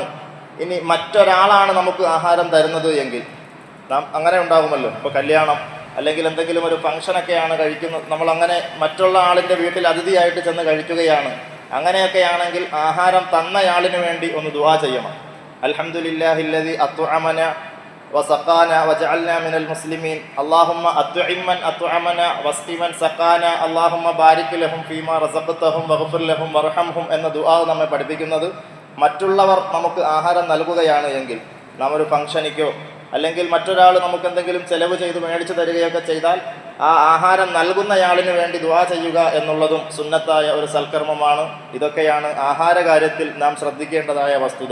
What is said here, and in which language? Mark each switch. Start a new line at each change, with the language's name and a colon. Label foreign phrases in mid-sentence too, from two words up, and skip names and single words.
Malayalam: ഇനി മറ്റൊരാളാണ് നമുക്ക് ആഹാരം തരുന്നത് എങ്കിൽ, നാം അങ്ങനെ ഉണ്ടാകുമല്ലോ, ഇപ്പോൾ കല്യാണം അല്ലെങ്കിൽ എന്തെങ്കിലും ഒരു ഫംഗ്ഷനൊക്കെയാണ് കഴിക്കുന്നത്, നമ്മളങ്ങനെ മറ്റുള്ള ആളിൻ്റെ വീട്ടിൽ അതിഥിയായിട്ട് ചെന്ന് കഴിക്കുകയാണ്. അങ്ങനെയൊക്കെയാണെങ്കിൽ ആഹാരം തന്നയാളിന് വേണ്ടി ഒന്ന് ദുആ ചെയ്യണം.
Arabic: الحمد لله الذي أطعمنا وسقانا وجعلنا من المسلمين اللهم أطعم من أطعمنا واسق من سقانا اللهم بارك لهم فيما رزقتهم واغفر لهم وارحمهم
Malayalam: എന്ന ദുആ നമ്മെ പഠിപ്പിക്കുന്നത് മറ്റുള്ളവർ നമുക്ക് ആഹാരം നൽകുകയാണ് എങ്കിൽ, നാം ഒരു ഫംഗ്ഷനിക്കോ അല്ലെങ്കിൽ മറ്റൊരാൾ നമുക്ക് എന്തെങ്കിലും ചെലവ് ചെയ്ത് മേടിച്ചു തരികയൊക്കെ ചെയ്താൽ ആ ആഹാരം നൽകുന്നയാളിന് വേണ്ടി ദുആ ചെയ്യുക എന്നുള്ളതും സുന്നത്തായ ഒരു സൽക്കർമ്മമാണ്. ഇതൊക്കെയാണ് ആഹാര കാര്യത്തിൽ നാം ശ്രദ്ധിക്കേണ്ടതായ വസ്തുത.